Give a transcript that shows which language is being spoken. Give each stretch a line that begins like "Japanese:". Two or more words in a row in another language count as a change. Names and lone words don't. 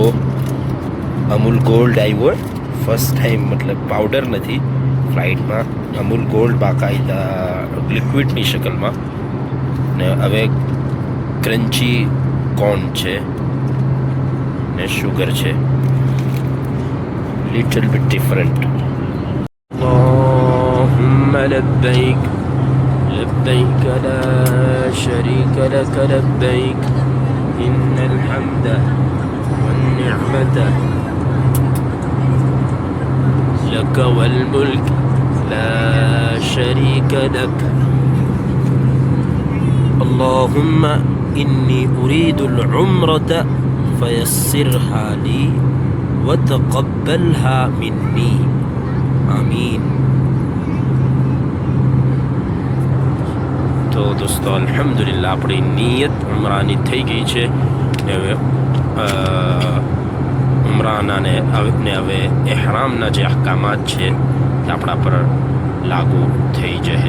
Gujarati: અમૂલ ગોલ્ડ આવ્યો
English: first time,
Gujarati: મતલબ પાવડર નથી ફ્લાઇટમાં. અમૂલ ગોલ્ડ બાકાયદા લિક્વિડની શક્લમાં. ને હવે
English: crunchy corn
Gujarati: છે ને શુગર છે,
English: little bit different.
Arabic: اللهم لبيك لبيك لا شريك لك لبيك إن الحمد والنعمة لك والملك لا شريك لك. اللهم إني أريد العمرة فيسرها لي وتقبلها مني آمين.
Gujarati: તો દોસ્તો અલ્હમ્દુલિલ્લાહ આપણી નિયત ઉમરાની થઈ ગઈ છે. હવે ઉમરાનાને હવે એહરામના જે અહકામાત છે તે આપણા પર લાગુ થઈ જશે.